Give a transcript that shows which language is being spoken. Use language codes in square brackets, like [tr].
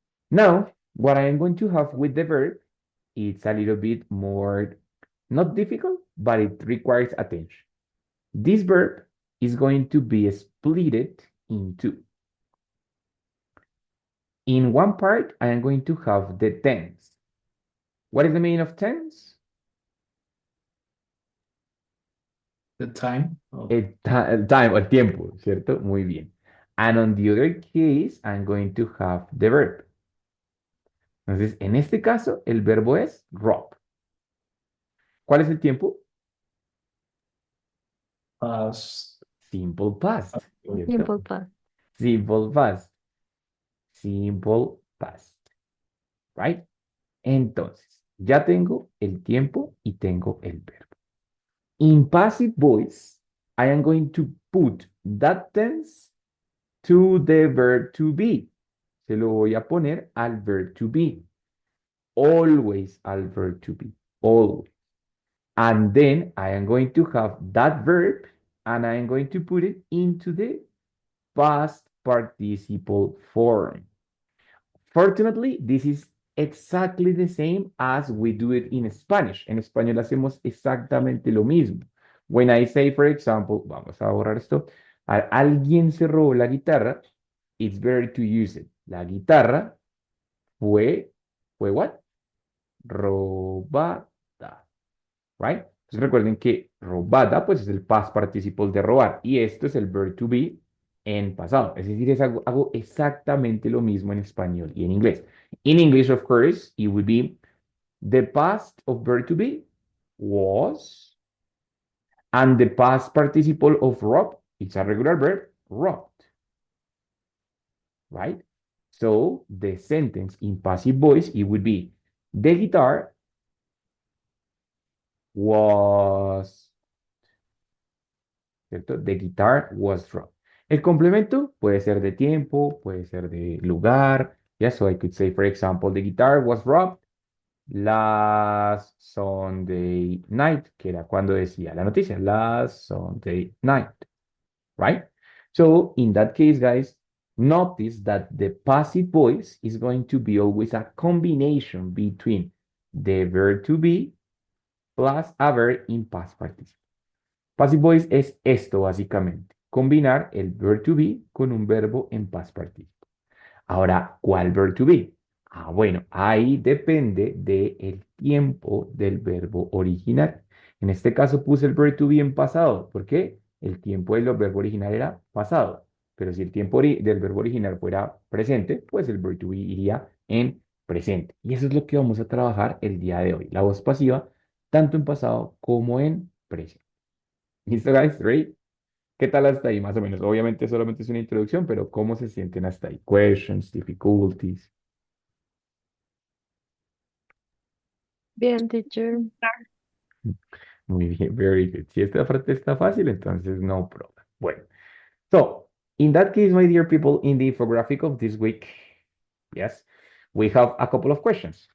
[en] Now, what I am going to have with the verb, it's a little bit more, not difficult, but it requires attention. This verb is going to be split in two. In one part, I am going to have the tense. What is the meaning of tense? The time. [es] El time, el tiempo, ¿cierto? Muy bien. [en] And on the other case, I'm going to have the verb. [es] Entonces, en este caso, el verbo es rob. ¿Cuál es el tiempo? [en] Past. Simple past, ¿cierto? Simple past. Simple past. Simple past. Right? [es] Entonces, ya tengo el tiempo y tengo el verbo. [en] In passive voice, I am going to put that tense to the verb to be. [es] Se lo voy a poner al verb to be. [en] Always [es] al verb to be. Always. [en] And then I am going to have that verb and I am going to put it into the past participle form. Fortunately, this is exactly the same as we do it in Spanish. [es] En español hacemos exactamente lo mismo. [en] When I say, for example, [es] vamos a borrar esto, alguien se robó la guitarra, [en] it's better to use it. [es] La guitarra fue what? Robada. Right? Entonces recuerden que robada, pues es el past participle de robar. Y esto es el verb to be en pasado. Es decir, hago exactamente lo mismo en español y en inglés. [en] In English, of course, it would be the past of verb to be was, and the past participle of rob, it's a regular verb, robbed. Right? So the sentence in passive voice, it would be the guitar was, ¿cierto? The guitar was robbed. [es] El complemento puede ser de tiempo, puede ser de lugar. [en] Yeah, so I could say, for example, the guitar was robbed last Sunday night, [es] que era cuando decía la noticia, [en] last Sunday night, right? So in that case, guys, notice that the passive voice is going to be always a combination between the verb to be plus a verb in past participle. [es] Passive voice es esto básicamente, combinar el verb to be con un verbo en past participle. Ahora, ¿cuál verb to be? Ah, bueno, ahí depende del tiempo del verbo original. En este caso puse el verb to be en pasado. ¿Por qué? El tiempo del verbo original era pasado. Pero si el tiempo del verbo original fuera presente, pues el verb to be iría en presente. Y eso es lo que vamos a trabajar el día de hoy. La voz pasiva, tanto en pasado como en presente. ¿Listo, guys? [en] ¿Ready? [es] ¿Qué tal hasta ahí, más o menos? Obviamente solamente es una introducción, pero ¿cómo se sienten hasta ahí? [en] Questions, difficulties. [es] Bien, teacher. Muy bien, [en] very good. [es] Si esta parte está fácil, entonces no problem. [en] Bueno, so in that case, my dear people, in the infographic of this week, yes, we have a couple of questions.